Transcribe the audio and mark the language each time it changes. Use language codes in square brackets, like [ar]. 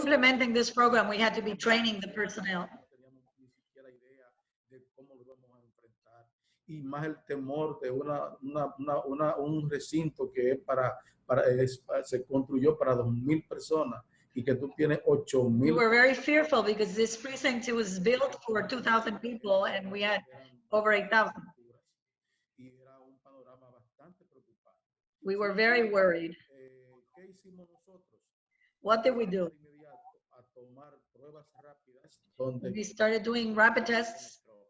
[en] implementing this program, we had to be training the personnel. [es] no teníamos ni siquiera idea de cómo lo íbamos a enfrentar. Y más el temor de un recinto que es se construyó para 2,000 personas y que tú tienes [en] We [es] 8,000 [en] were very fearful because this precinct was built for 2,000 people and we had over 8,000. [es] y era un panorama bastante preocupante. [en] We were very worried. [es] ¿Qué hicimos nosotros? [en] What did we do? [es] De inmediato a tomar pruebas rápidas donde [en] We started doing rapid tests.